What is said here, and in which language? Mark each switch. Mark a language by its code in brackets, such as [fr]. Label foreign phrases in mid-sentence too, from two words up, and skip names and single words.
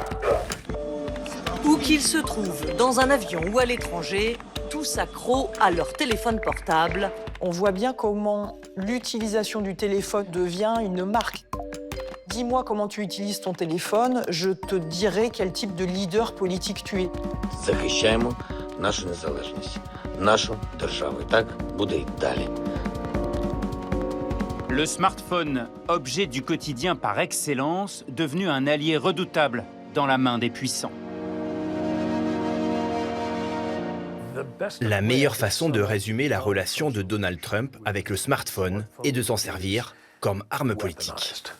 [fr] Où qu'ils se trouvent, dans un avion ou à l'étranger, tous accros à leur téléphone portable. On voit bien comment l'utilisation du téléphone devient une marque. Dis-moi comment tu utilises ton téléphone, je te dirai quel type de leader politique tu es. [uk] Захищаємо нашу незалежність, нашу державу. Так буде й далі. [fr] Le smartphone, objet du quotidien par excellence, devenu un allié redoutable dans la main des puissants. La meilleure façon de résumer la relation de Donald Trump avec le smartphone est de s'en servir comme arme politique.